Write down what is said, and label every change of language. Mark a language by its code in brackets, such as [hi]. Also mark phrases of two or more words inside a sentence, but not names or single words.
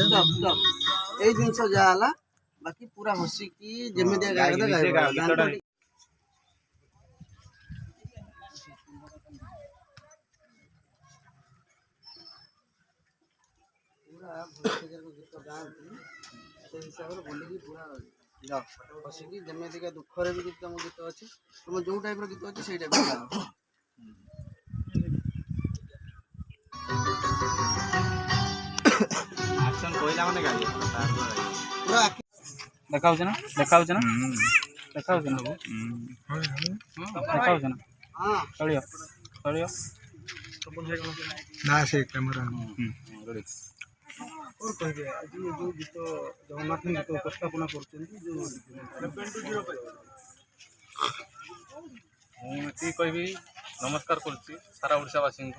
[or] ଏଇ ଜିନିଷ ଯାହା ହେଲା ବାକି ପୁରା ହସିକି ଯେମିତି ଗାଇବ ପୁରା ଗୀତ ଗାଆନ୍ତି ସେ ହିସାବରେ ବୋଲିକି ପୁରା ହସିକି ଯେମିତିକା ଦୁଃଖରେ ବି ଯଦି ତମ ଗୀତ ଅଛି ତୁମ ଯୋଉ ଟାଇପ୍ର ଗୀତ ଅଛି ସେଇ ଟାଇପ୍ର ଗାଅ। ପୁରା [hi] देखा ना देखा ना देखा ना देखा ना [or] ହଁ [hi] चलियो चलियो [or] ନା ସେ କ୍ୟାମେରା କ'ଣ କହିବେ ଆଜି ଯେଉଁ ଗୀତ ଜଗନ୍ନାଥ ଗୀତ ଉପସ୍ଥାପନା କରୁଛନ୍ତି ଯେଉଁ ମୁଁ କହିବି ନମସ୍କାର କରୁଛି ସାରା ଓଡ଼ିଶାବାସୀଙ୍କୁ।